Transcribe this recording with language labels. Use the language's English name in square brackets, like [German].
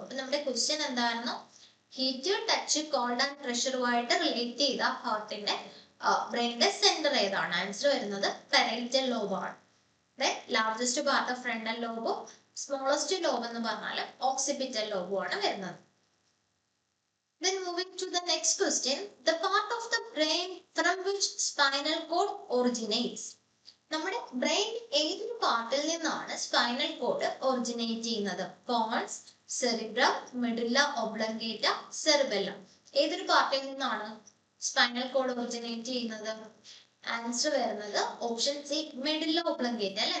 [Malayalam] അപ്പൊ നമ്മുടെ ക്വസ്റ്റ്യൻ എന്തായിരുന്നു, heat, touch, cold and പ്രഷറുമായിട്ട് relate ചെയ്ത ഹാർട്ടിന്റെ ബ്രെയിനിന്റെ സെന്റർ ഏതാണ്? ആൻസർ വരുന്നത് പാരൈറ്റൽ ലോബാണ്. Largest part of frontal ലോബും smallest lobe എന്ന് പറഞ്ഞാൽ ഓക്സിപിറ്റൽ ലോബുമാണ് വരുന്നത്. [English] Then moving to the next question, the part of the brain from which spinal cord originates. [Malayalam] നമ്മുടെ brain ഏതൊരു പാർട്ടിൽ നിന്നാണ് സ്പൈനൽ കോഡ് ഒറിജിനേറ്റ് ചെയ്യുന്നത്? [English] Pons, cerebrum, medulla oblongata, cerebellum. [Malayalam] ഏതൊരു പാർട്ടിൽ നിന്നാണ് സ്പൈനൽ കോഡ് ഒറിജിനേറ്റ് ചെയ്യുന്നത്? ആൻസർ വരുന്നത് ഓപ്ഷൻ സി, മെഡുല്ല ഒബ്ലങ്കേറ്റ അല്ലെ.